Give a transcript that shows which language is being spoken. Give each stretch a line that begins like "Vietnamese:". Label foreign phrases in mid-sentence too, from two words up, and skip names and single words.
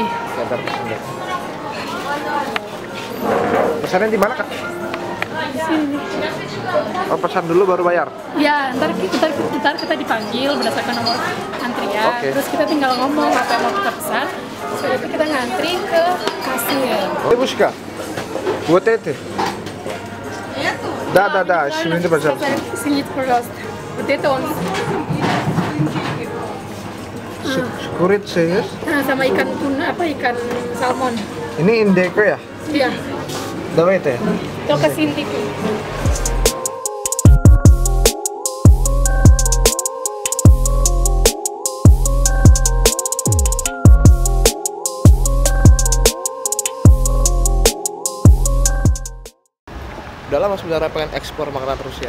Indonesian: Sebentar, sebentar. Pesannya di mana Kak? Di sini. Oh pesan dulu baru bayar? Ya, ntar kita dipanggil berdasarkan nomor antrian. Oke. Terus kita tinggal ngomong apa yang mau kita pesan. Setelah itu kita ngantri ke kasir.
Russian: Девушка, вот это. Да, извините, пожалуйста. Извините, пожалуйста. Вот это он. Курица есть?
Indonesian: Nah, sama ikan tuna, ikan salmon. Ini indeko ya? Iya.
Russian: Давай это.
Indonesian: Itu ke sini tuh. Udah lama sebenarnya pengen ekspor makanan Rusia.